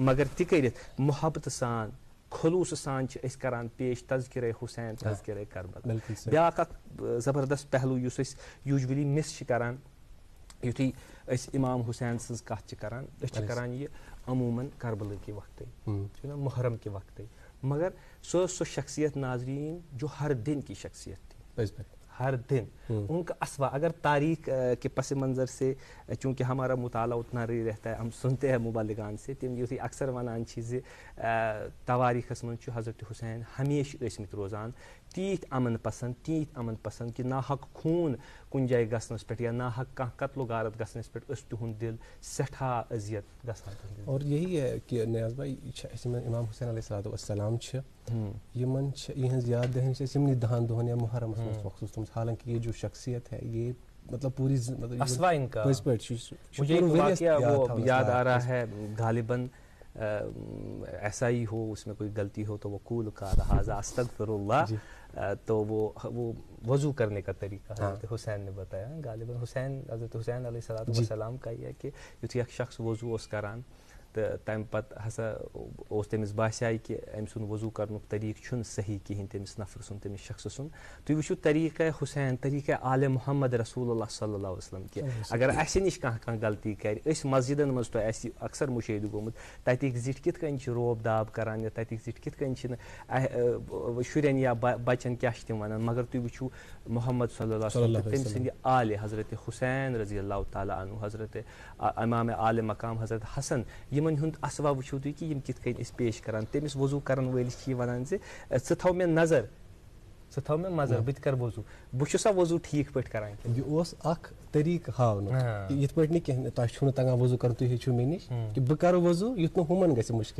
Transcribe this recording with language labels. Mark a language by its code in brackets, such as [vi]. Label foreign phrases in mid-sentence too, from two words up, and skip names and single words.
[ks] مگر تہِ کٔرِتھ محبتہٕ سان خلوٗصہٕ سان چھِ أسۍ کران پیش تذکرے حُسین تذکرے کربلا بیٛاکھ اکھ زبردست پہلوٗ یُس أسۍ یوٗجؤلی مِس چھِ کران یُتھُے أسۍ اِمام حُسین سٕنٛز کتھ چھِ کران أسۍ چھِ کران یہِ عموٗمن کربلہٕ کہِ وقتٕے چھُنہ محرم کہِ وقتٕے مگر سۄ ٲس سۄ شخصیت ناظریٖن [ur] جو ہر دن کی شخصیت تھی ہر دن ان کا اسوا اگر تاریخ کے پس منظر سے چونکہ ہمارا مطالعہ اتنا نہیں رہتا ہے ہم سنتے ہیں مبلغان سے [ks] تم یُتھُے اکثر ونان چھِ زِ تواریٖخس منٛز چھُ حضرت حُسین ہمیشہِ ٲسمٕتۍ روزان تیٖتۍ امن پسنٛد کہ ناحق خوٗن کُنہِ جایہِ گژھنس پٮ۪ٹھ یا ناحق کانٛہہ قتل و غارت گژھنس پٮ۪ٹھ ٲس تِہُنٛد دِل سٮ۪ٹھاہ اذیت گژھان [ur] اور یہی ہے کہ نیاز بھائی [ks] یہِ چھِ اَسہِ یِمن اِمام حُسین [ar] علیہ الصلوٰتُ وَالسلام [ks] چھِ یِمن چھِ یِہٕنٛز یاد دِہٲنی چھِ أسۍ یِمنٕے 10 دۄہن یا محرمس منٛز مخصوٗص تھٲومٕژ [ur] حالانکہ یہ جو شخصیت ہے یہ مطلب [ks] پوری پٔزۍ پٲٹھۍ [ur] چھُ یاد آ رہا ہے غالباً ایسا ہی ہو اس میں کوئی غلطی ہو تو وہ قول کا لہٰذا [ar] استغفر اللہ [ur] تو وہ وضو کرنے کا طریقہ حضرت حسین نے بتایا غالباً حضرت حسین [ar] علیہ الصلوٰتُ والسلام [ur] کا یہ ہے کہ [ks] یُتھُے اکھ شخص وضو اوس کران تہٕ تَمہِ پتہٕ ہسا اوس تٔمِس باسیٛاے کہِ أمۍ سُنٛد وضو کرنُک طریٖقہٕ چھُنہٕ صحیح کِہیٖنۍ تٔمِس نفرٕ سُنٛد تٔمِس شخصہٕ سُنٛد تُہۍ وٕچھِو طریٖقہ حُسین طریٖقہ آلِ محمد رسول اللہ [ar] صلی اللہ علیہ وسلم [ks] کہِ اگر اَسہِ نِش کانٛہہ غلطی کرِ أسۍ مسجدن منٛز تۄہہِ آسہِ اکثر مُشٲہدٕ گوٚمُت تتِکۍ زِٹھۍ کِتھ کٔنۍ چھِ روب داب کران یا تتِکۍ زِٹھۍ کِتھ کٔنۍ چھِنہٕ شُرٮ۪ن یا بچن کیٛاہ چھِ تِم ونان مگر تُہۍ وٕچھِو محمد [ar] صلی اللہ علیہ وسلم [ks] تٔمۍ سٕنٛدِ آلہِ حضرت حُسین [ar] رضی اللہ تعالیٰ عنہ [ks] حضرت امام عالِ مقام حضرت حسن یِمن ہُنٛد اسوا وٕچھِو تُہۍ کہِ یِم کِتھ کٔنۍ ٲسۍ پیش کران تٔمِس وضوٗ کرن وٲلِس چھِ یہِ ونان زِ ژٕ تھاو مےٚ نظر بہٕ تہِ کرٕ وضوٗ بہٕ چھُسا وضوٗ ٹھیٖک پٲٹھۍ کران یہِ اوس اکھ طریٖقہٕ ہاونُک یِتھ پٲٹھۍ نہٕ کینٛہہ تۄہہِ چھُو نہٕ تگان وضوٗ کرُن تُہۍ ہیٚچھِو مےٚ نِش کہِ بہٕ کرٕ وضوٗ یُتھ نہٕ ہُمن گژھِ مُشکِل